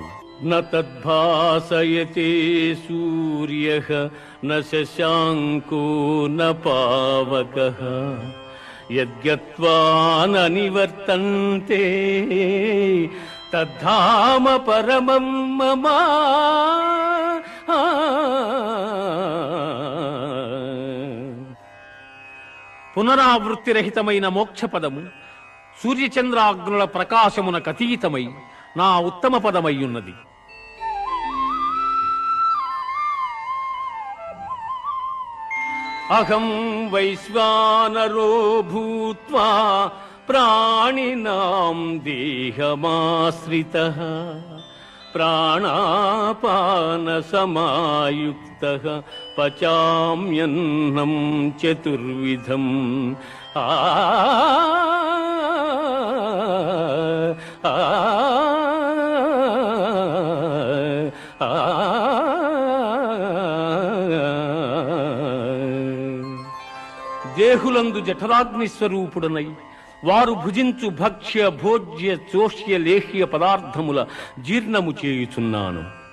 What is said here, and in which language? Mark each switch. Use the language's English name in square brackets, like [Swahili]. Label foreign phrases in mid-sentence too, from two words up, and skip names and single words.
[Sanskrit] న తద్భాసయతే సూర్యః న శశాంకో న పావకః యద్గత్వా న నివర్తంతే తద్ధామ పరమం మమ. [Telugu] పునరావృత్తిరహితమైన మోక్షపదము సూర్యచంద్రాగ్నుల ప్రకాశమునకతీతమై నా ఉత్తమ పదమయ్యున్నది. [Sanskrit] అహం వైశ్వానరో భూత్వా ప్రాణినాం దేహమాశ్రితః ప్రాణాపాన సమాయుక్తః పచామ్యన్నం చతుర్విధం. [Telugu] దేహులందు జఠరాగ్ని స్వరూపుడనై వారు భుజించు భక్ష్య భోజ్య చోష్య లేహ్య పదార్థముల జీర్ణము చేయుచున్నాను.